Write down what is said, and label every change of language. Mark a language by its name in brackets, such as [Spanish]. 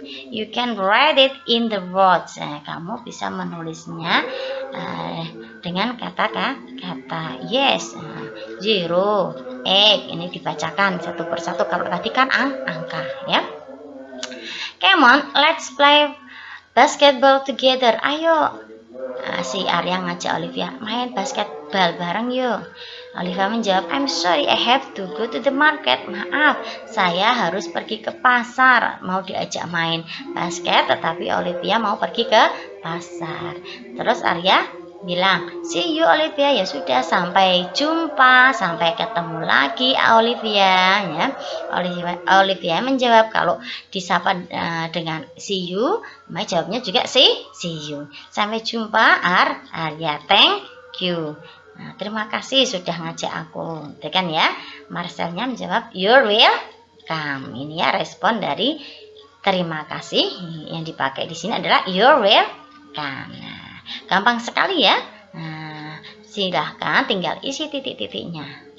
[English] You can write it in the words. [Indonesian] Kamu bisa menulisnya dengan kata [English] yes. [Indonesian] 0, 8. Ini dibacakan satu persatu. Kalau tadi kan angka ya. [English] Come on, let's play basketball together. [Indonesian] Ayo. Si Arya ngajak Olivia main basketball bareng yuk. Olivia menjawab, [English] I'm sorry, I have to go to the market. [Indonesian] Maaf, saya harus pergi ke pasar. Mau diajak main basket, tetapi Olivia mau pergi ke pasar. Terus Arya bilang, [English] see you [Indonesian] Olivia. Ya sudah, sampai jumpa, sampai ketemu lagi Olivia. Ya, Olivia menjawab, kalau disapa dengan [English] see you, [Indonesian] jawabnya juga see you. Sampai jumpa Arya, [English] thank you. [Indonesian] Nah, terima kasih sudah ngajak aku. Itu kan ya. Marcelnya menjawab, [English] you're welcome. [Indonesian] Ini ya respon dari terima kasih yang dipakai di sini adalah [English] you're welcome. [Indonesian] Nah, gampang sekali ya. Nah, silahkan tinggal isi titik-titiknya.